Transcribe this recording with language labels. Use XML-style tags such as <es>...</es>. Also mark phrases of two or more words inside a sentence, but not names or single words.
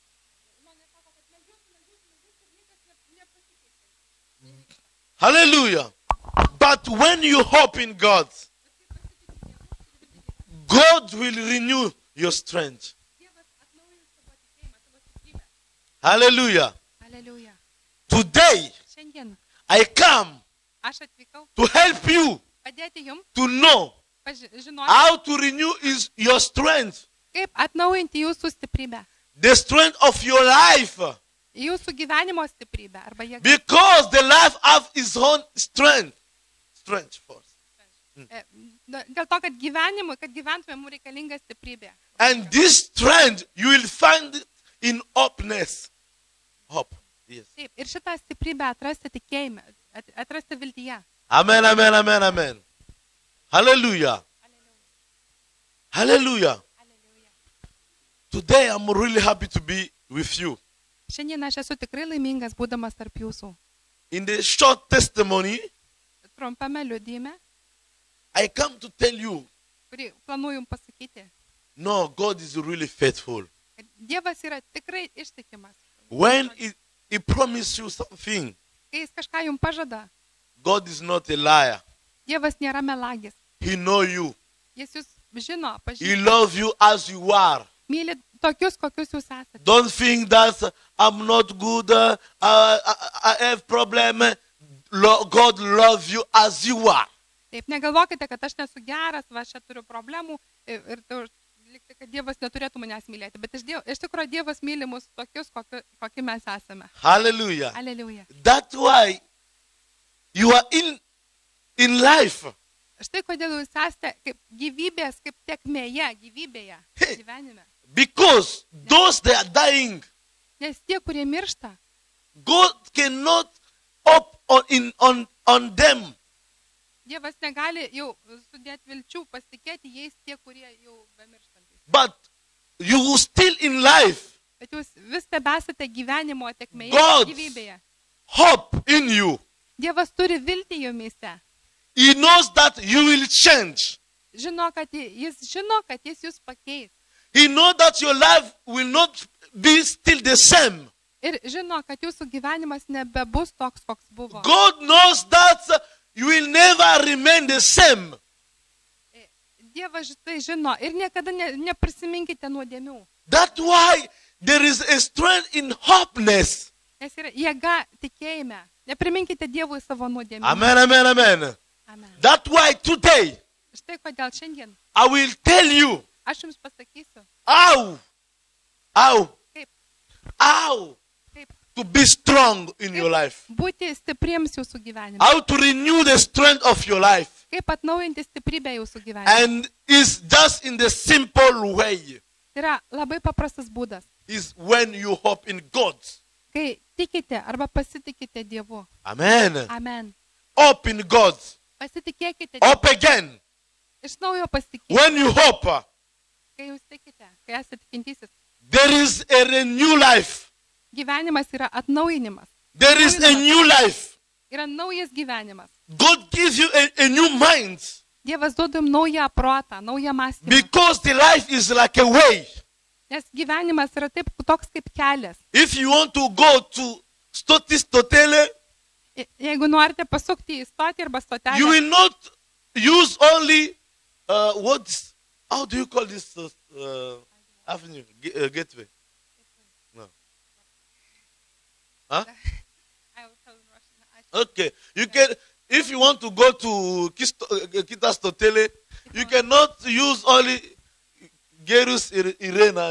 <en>Hallelujah. But when you hope in God, God will renew your strength. Hallelujah. Hallelujah. Today,</en> <lt>Šiandien</lt> <en>I come</en> <lt>aš atvykau</lt> <en>to help you</en> <lt>padėti jums</lt> <en>to know</en> <lt>žinoti,</lt> <en>how to renew your strength,</en> <lt>kaip atnaujinti jūsų stiprybę,</lt> <en>the strength of your life.</en> <lt>jūsų gyvenimo stiprybę arba jėgą.</lt> <en>Because the life have its own strength. Strength first.</en> <lt>Dėl to, kad gyventume, mums reikalinga stiprybė.</lt> <en>And this strength, you will find it in openness. Hope. Yes.</en> <lt>Taip, ir šitą stiprybę atrasti tikėjime, atrasti viltyje.</lt> <en>Amen, amen, amen, amen. Hallelujah. Hallelujah. Today I'm really happy to be with you.</en> <lt>Šiandien aš esu tikrai laimingas būdamas tarp jūsų.</lt> <en>In the short testimony,</en> <lt>Trumpame liudyme,</lt> <en>I come to tell you,</en> <lt>kurį planuoju jums pasakyti,</lt> <en>no, God is really faithful.</en> <lt>kad Dievas yra tikrai ištikimas.</lt> <en>When he promises you something,</en> <lt>Kai jis kažką jums pažada,</lt> <en>God is not a liar.</en> <lt>Dievas nėra melagis.</lt> <en>He knows you.</en> <lt>Jis jūs žino,</lt> <en>He</en> <lt>pažįsta.</lt> <en>loves you as you are.</en> <lt>Myli tokius, kokius jūs esate.</lt> <en>Don't think that I'm not good, I have problem. God loves you as you are.</en> <lt>Taip, negalvokite, kad aš nesu geras, va, aš čia turiu problemų ir likti, kad Dievas neturėtų manęs mylėti. Bet iš tikrųjų Dievas myli mus tokius, kokie mes esame.</lt> <en>Hallelujah.</en> <lt>Alleluja.</lt> <en>That's why you are in life.</en> <lt>Štai kodėl jūs esate kaip gyvybės, kaip tekmėje, gyvybėje, gyvenime.</lt> <en>Because those that are dying,</en> <lt>Nes tie, kurie miršta,</lt> <en>God cannot up on them.</en> <lt>Dievas negali jau sudėti vilčių, pasitikėti jais tie, kurie jau bemirštantys.</lt> <en>But you still in life.</en> <lt>Bet jūs vis tebesate gyvenimo tekmėje,</lt> <en>God</en> <lt>gyvybėje.</lt> <en>hope in you.</en> <lt>Dievas turi viltį jumise.</lt> <en>He knows that you will change.</en> <lt>jis žino, kad jis jūs pakeis.</lt> <en>He knows that your life will not be still the same.</en> <lt>Ir žino, kad jūsų gyvenimas nebebus toks, koks buvo.</lt> <en>God knows that you will never remain the same.</en> <lt>Dievas tai žino ir niekada neprisiminkite nuodėmių.</lt> <en>That's why there is a strength in hopeness.</en> <lt>Nes yra jėga tikėjime. Nepriminkite Dievui savo nuodėmių.</lt> <en>Amen, amen, amen. Amen. That's why today</en> <lt>Štai kodėl šiandien</lt> <en>I will tell you</en> <lt>aš jums pasakysiu,</lt> <en>how</en> <lt>kaip</lt> <en>to be strong in your life.</en> <lt>būti stipriems jūsų gyvenime.</lt> <en>How to renew the strength of your life.</en> <lt>Kaip atnaujinti stiprybę jūsų gyvenime.</lt> <en>And it's just in the simple way.</en> <lt>Tai yra labai paprastas būdas.</lt> <en>Is when you hope in God.</en> <lt>Kai tikite arba pasitikite Dievu.</lt> <en>Amen.</en> <lt>Amen.</lt> <en>Hope in God.</en> <lt>Pasitikėkite.</lt> <en>Hope again.</en> <lt>Iš naujo pasitikėkite.</lt> <en>When you hope,</en> <lt>Kai jūs tikite, kai esate tikintysis.</lt> <en>there is a new life.</en> <lt>Gyvenimas yra atnaujinimas.</lt> <en>There is a new life.</en> <lt>Yra naujas gyvenimas.</lt> <en>God gives you a new mind.</en> <lt>Dievas duoda jums naują protą, naują mąstymą.</lt> <en>Because the life is like a way.</en> <lt>Nes gyvenimas yra toks kaip kelias.</lt> <en>If you want to go to</en> <lt>Stotis Totele, Jeigu norite pasukti į stotį arba stotelę,</lt> <en>you will not use only, how do you call this avenue, gateway? No. Huh? I will tell in Russian. Okay. You can, if you want to go to</en> <lt>Kitas Totele,</lt> <en>you cannot use only</en> <lt>Gerus Irena.</lt>